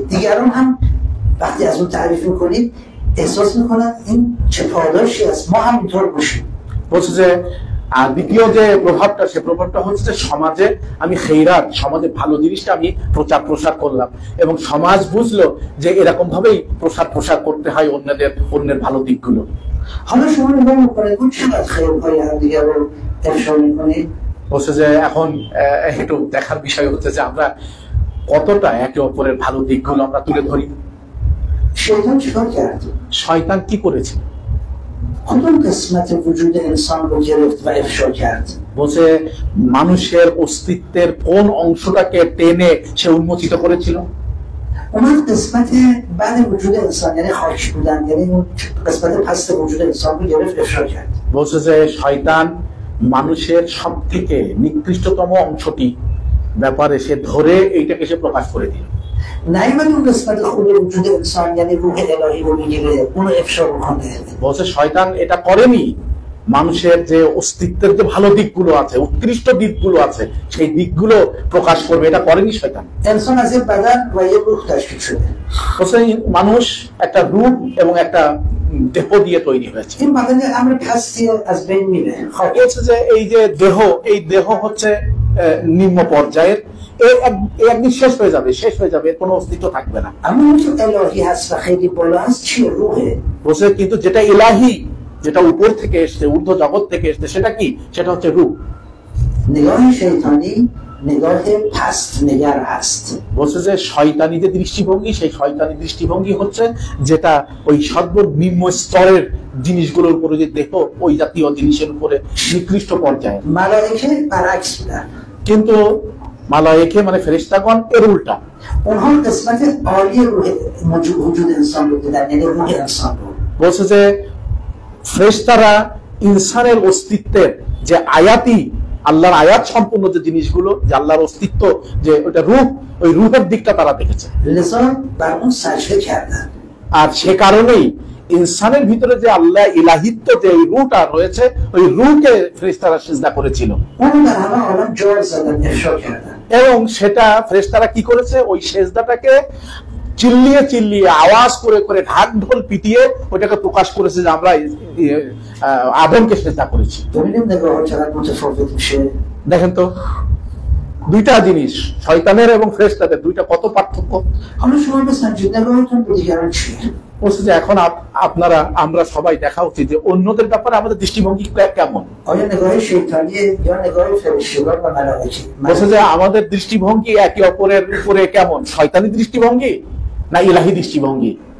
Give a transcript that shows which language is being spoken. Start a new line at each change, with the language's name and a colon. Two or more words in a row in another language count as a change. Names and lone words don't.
Persian: دیگران هم وقتی از اون تعریف میکنید احساس میکنن این چه پاداشی است، ما هم اینطور باشیم.
Bangla: বলছে যে আর দ্বিতীয় যে প্রভাবটা, সে প্রভাবটা হচ্ছে যে সমাজে আমি খেইরাত, সমাজে ভালো জিনিসটা আমি প্রচার প্রসার করলাম এবং সমাজ বুঝলো যে এরকম ভাবেই প্রসার প্রসার করতে হয় অন্যের ভালো দিকগুলো।
Persian: حالا شما نگاه میکنید اون چقدر خیرهای همدیگه رو افشا میکنید؟
Bangla: বলছে যে এখন একটু দেখার বিষয় হচ্ছে যে আমরা কতটা একে অপরের ভালো দিকগুলো আমরা তুলে ধরি।
Persian: شیطان چیکار کرد؟
Bangla: শয়তান কি করেছে?
Persian: کدوم قسمت وجود انسان رو گرفت و افشا کرد؟
Bangla: বলছে মানুষের অস্তিত্বের কোন অংশটাকে টেনে সে উন্মোচিত করেছিল?
Persian: اومد قسمت بعد وجود انسان یعنی خاکی بودن، یعنی اون قسمت پست وجود انسان رو گرفت افشا کرد.
Bangla: বলছে যে শয়তান মানুষের সব থেকে নিকৃষ্টতম অংশটি ব্যাপারে সে ধরে এইটাকে সে প্রকাশ করে দিল।
Persian: نیومد اون قسمت خوب وجود انسان یعنی روح الهی رو بگیره اونو افشا بکنه.
Bangla: বলছে শয়তান এটা করেনি, মানুষের যে অস্তিত্বের যে ভালো দিকগুলো আছে, উৎকৃষ্ট দিকগুলো আছে, সেই দিকগুলো প্রকাশ করবে, এটা করেনি শয়তান।
Persian: انسان از یک بدن و یک روح تشکیل شده.
Bangla: বলছে মানুষ একটা রূপ এবং একটা দেহ দিয়ে তৈরি হয়েছে।
Persian: این بدن امر پستی از بین میره.
Bangla: বলছে যে এই যে দেহ, এই দেহ হচ্ছে নিম্ন পর্যায়ের, একদিন শেষ হয়ে যাবে, কোনো অস্তিত্ব থাকবে না।
Persian: اما اون که الهی هست و خیلی بالا هست چیه؟ روحه.
Bangla: বলছে কিন্তু যেটা ইলাহি, যেটা উপর থেকে এসছে, ঊর্ধ্ব জগৎ থেকে এসছে, সেটা কি? সেটা হচ্ছে রূপ।
Persian: نگاه شیطانی نگاه پست نگر هست.
Bangla: বলছে যে শয়তানি যে দৃষ্টিভঙ্গি, সেই শয়তানি দৃষ্টিভঙ্গি হচ্ছে যেটা ওই সর্বনিম্ন স্তরের জিনিসগুলোর উপরে, যে দেহ ওই জাতীয় জিনিসের উপরে নিকৃষ্ট পর্যায়ে।
Persian: ملائکه برعکس بودن.
Bangla: কিন্তু মালায়েকে মানে ফেরেশতাগণ এর উল্টা।
Persian: اونها قسمت عالی روح وجود انسان رو دیدن، یعنی روح انسان رو.
Bangla: বলছে যে ফেরেশতারা ইনসানের অস্তিত্বের যে আয়াতি, আল্লাহর আয়াত সম্পূর্ণ যে জিনিসগুলো, যে আল্লাহর অস্তিত্ব, যে ওটা রূপ, ওই রূপের দিকটা তারা দেখেছে।
Persian: لذا بر اون سجده کردن.
Bangla: আর সে কারণেই ইনসানের ভিতরে যে আল্লাহ ইলাহিত্ব, যে ওই রূহটা রয়েছে, ওই রূহকে ফেরেশতারা সিজদা করেছিল।
Persian: اون در همه عالم جار زدن، افشا کردن.
Bangla: এবং সেটা ফেরেশতারা কি করেছে? ওই সেজদাটাকে চিল্লিয়ে চিল্লিয়ে, আওয়াজ করে করে, ঢাক ঢোল পিটিয়ে ওইটাকে প্রকাশ করেছে যে আমরা আদমকে সেজদা করেছি।
Persian: ببینیم نگاه ها چقدر متفاوت میشه.
Bangla: দেখেন তো দুইটা জিনিস, শয়তানের এবং ফেরেশতাদের দুইটা কত পার্থক্য।
Persian: حالا شما بسنجید نگاهتون به دیگران چیه؟
Bangla: বলছে যে এখন আমরা সবাই দেখা উচিত যে অন্যদের ব্যাপারে আমাদের দৃষ্টিভঙ্গি কেমন।
Persian: آیا نگاه شیطانیه یا نگاه فرشتگان و ملائکه؟
Bangla: বলছে যে আমাদের দৃষ্টিভঙ্গি একে অপরের উপরে কেমন, শয়তানি দৃষ্টিভঙ্গি না ইলাহি দৃষ্টিভঙ্গি?